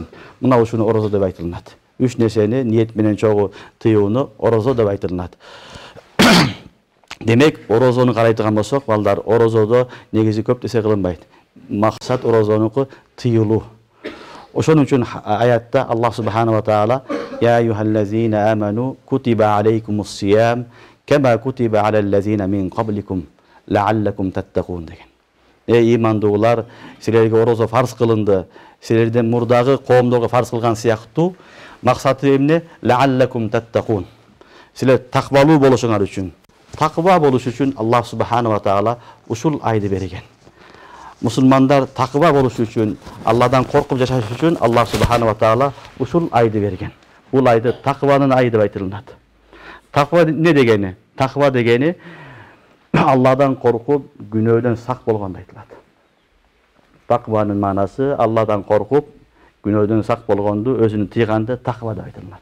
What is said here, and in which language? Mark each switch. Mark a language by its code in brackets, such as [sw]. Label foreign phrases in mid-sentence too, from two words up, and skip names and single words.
[ky] Мына ушуну орозо деп айтылат. 3 нерсени ниет менен чогуу тыюуну орозо деп айтылат. Демек, орозону карайтыган болсок, балдар, орозодо негизи көп нерсе кылынбайт. Максат орозонуку тыюлуу. Ошон үчүн аятта [ar] الله سبحانه وتعالى «يا أيها الذين آمنوا كتب عليكم الصيام كما كتب على الذين من قبلكم لعلكم تتقون» деген. [ky] Имандуулар, силерге орозо фарз кылынды. Силерден мурдагы коомдорго фарз кылган сыяктуу. Максаты эмне? [ar] لعلكم تتقون. [ky] Силер таквалуу болушуңар үчүн. Таква болуш үчүн [ar] الله سبحانه وتعالى [ky] ушул айды берген. Мусулмандар таква болуш үчүн, Алладан коркуп жашаш үчүн [ar] الله سبحانه وتعالى [ky] ушул айды берген. Бул айды такванын айы деп айтылат. Таква не дегени? Таква дегени Алладан коркуп, күнөөдөн сак болгон деп айтылат. Такванын маанасы Алладан коркуп, күнөөдөн сак болгонду, өзүнү тыйганды таква деп айтылат.